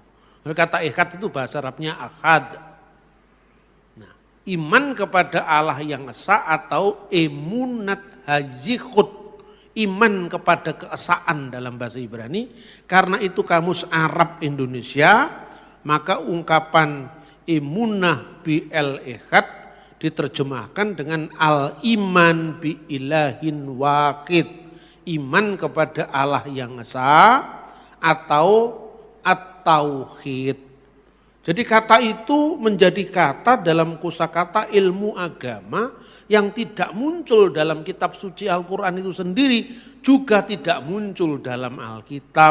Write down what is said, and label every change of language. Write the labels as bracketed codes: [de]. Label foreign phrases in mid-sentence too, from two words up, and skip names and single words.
[id] Kata Echad itu bahasa Arabnya Ahad. Nah, iman kepada Allah yang esa atau [he] אמונת הייחוד, [id] iman kepada keesaan dalam bahasa Ibrani. Karena itu kamus Arab Indonesia, maka ungkapan emunah bi el echad diterjemahkan dengan [ar] الإيمان بإله واحد. [id] Iman kepada Allah yang esa atau at-tauhid. Jadi kata itu menjadi kata dalam kosakata ilmu agama yang tidak muncul dalam kitab suci Al-Quran itu sendiri, juga tidak muncul dalam Alkitab.